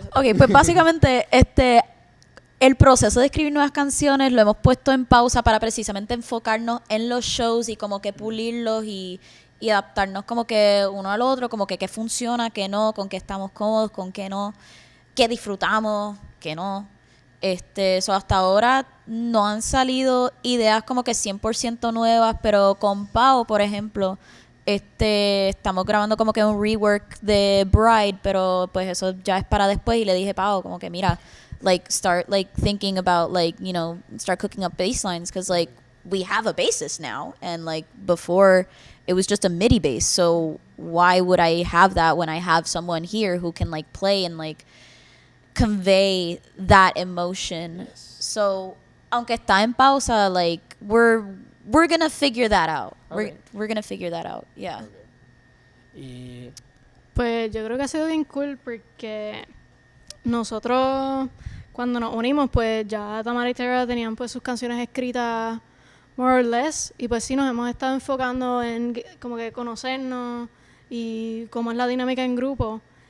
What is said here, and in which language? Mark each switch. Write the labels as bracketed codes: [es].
[es] Ok, pues básicamente el proceso de escribir nuevas canciones lo hemos puesto en pausa para precisamente enfocarnos en los shows y como que pulirlos y adaptarnos como que uno al otro, como que qué funciona, qué no, con qué estamos cómodos, con qué no, qué disfrutamos, qué no. Hasta ahora no han salido ideas como que 100% nuevas, pero con Pau, por ejemplo, estamos grabando como que un rework de Bride, pero pues eso ya es para después. Y le dije, Pau, como que mira, [en] like start like thinking about like, you know, start cooking up bass lines, because like we have a bassist now, and like before it was just a MIDI bass. So why would I have that when I have someone here who can like play and like convey that emotion? So [es] aunque está en pausa, [en] like we're gonna figure that out. Okay. We're gonna figure that out. Yeah. [es] Y Pues yo creo que ha sido bien cool porque nosotros cuando nos unimos, pues ya Tamara y Tara tenían pues sus canciones escritas [en] more or less, [es] y pues sí nos hemos estado enfocando en como que conocernos y cómo es la dinámica en grupo.